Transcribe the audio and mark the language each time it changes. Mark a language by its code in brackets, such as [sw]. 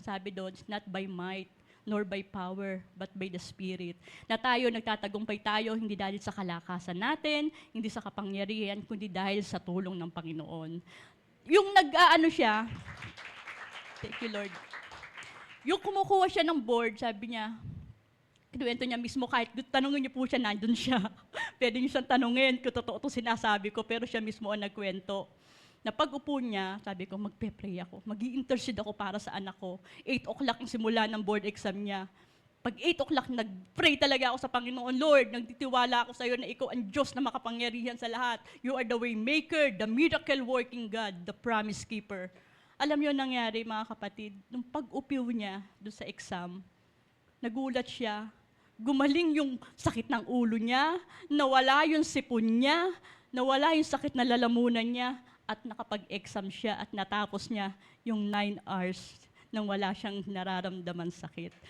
[tl] Ang sabi doon, [en] it's not by might, nor by power, but by the Spirit. [tl] Na tayo, nagtatagumpay tayo, hindi dahil sa kalakasan natin, hindi sa kapangyarihan, kundi dahil sa tulong ng Panginoon. Yung siya, [en] thank you, [tl] Lord. Yung kumukuha siya ng board, sabi niya, kinuwento niya mismo, kahit tanungin niyo po siya, nandun siya. Pwede niyo siyang tanungin kung totoo ito sinasabi ko, pero siya mismo ang nagkwento. Na pag-upo niya, sabi ko, magpe-pray ako. Mag-i-intercede ako para sa anak ko. 8 o'clock ang simula ng board exam niya. Pag 8 o'clock, nag-pray talaga ako sa Panginoon, Lord, nagtitiwala ako sa iyo na ikaw ang Diyos na makapangyarihan sa lahat. [en] You are the way maker, the miracle-working God, the promise keeper. [tl] Alam niyo nangyari, mga kapatid, nung pag-upiw niya doon sa exam, nagulat siya, gumaling yung sakit ng ulo niya, nawala yung sipon niya, nawala yung sakit na lalamunan niya, at nakapag-exam siya at natapos niya yung 9 hours nang wala siyang nararamdaman sakit.